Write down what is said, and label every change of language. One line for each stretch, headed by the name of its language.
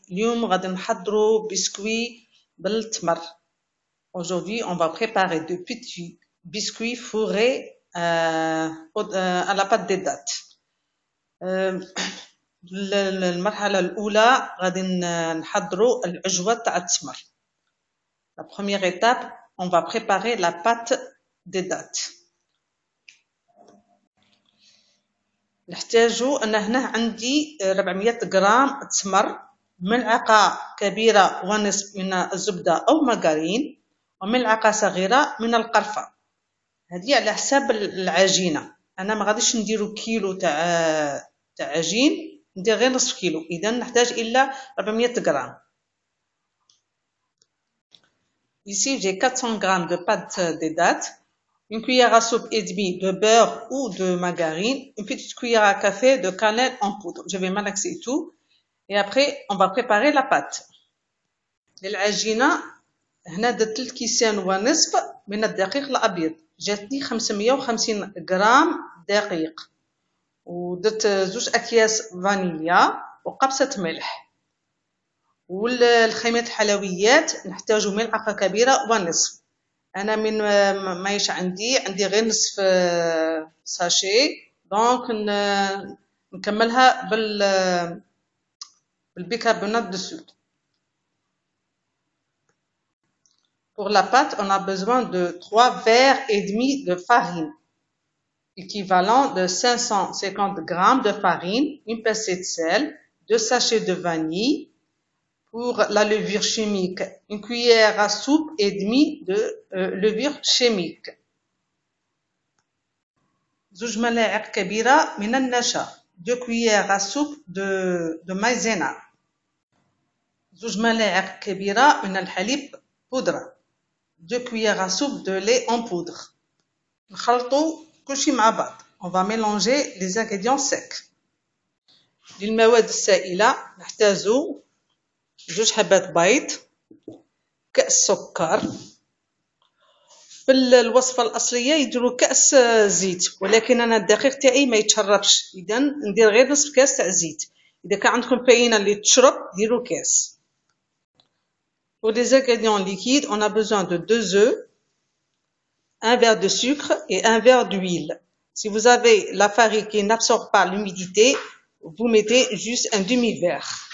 Arabic: اليوم غادي نحضروا بسكوي بالتمر.
French: Aujourd'hui, on va préparer de petits biscuits fourrés à la pâte des dattes.
Arabic: المرحلة الأولى غادي نحضروا العجوة تاع التمر.
French: La première étape, on va préparer la pâte des dattes.
Arabic: نحتاجو أن هنا عندي 400 غرام تمر، ملعقة كبيرة ونصف من الزبدة أو مارغرين، وملعقة صغيرة من القرفة. هذه على حساب العجينة. أنا ما غاديش نديرو كيلو تاع عجين، ندير غير نصف كيلو، إذا نحتاج إلا 400 غرام.
French: Ici j'ai 400 grammes de pâte des dattes, une cuillère à soupe et demie de beurre ou de margarine, une petite cuillère à café de cannelle en poudre. Je vais malaxer tout et après on va préparer la pâte.
Arabic: للعجينة هنا درت 3 كيسان ونصف من الدقيق الأبيض، جاتني 550 غرام دقيق، ودرت 2 أكياس فانيليا وقبصة ملح. والخامات الحلويات نحتاجو ملعقة كبيرة ونصف. أنا من مايش عندي غير نصف ساشي، دونك نكملها بالبيكربونات de soude.
French: Pour la pâte, on a besoin de 3 verres et demi de farine, équivalent de 550 grammes de farine, une pincée de sel, 2 sachets de vanille. Pour la levure chimique, une cuillère à soupe et demie de levure chimique.
Arabic: 2 ملاعق كبيرة من النشا،
French: 2 cuillères à soupe de maïzena.
Arabic: 2 ملاعق كبيرة من الحليب بودرة،
French: 2 cuillères à soupe de lait en poudre.
Arabic: نخلطوا كلشي مع بعض.
French: On va mélanger les ingrédients secs.
Arabic: للمواد السائلة نحتاجو 2 حبات بيض، كأس سكر. في الوصفة الأصلية يديروا كأس زيت، ولكن أنا الدقيق تاعي ما يتشربش، إذا ندير غير نصف كاس تاع زيت. إذا كان عندكم فاينة اللي تشرب ديروا كاس.
French: Pour les ingrédients liquides, on a besoin de 2 œufs, 1 verre de sucre et 1 verre d'huile. Si vous avez la farine qui n'absorbe pas l'humidité, vous mettez juste un demi-verre.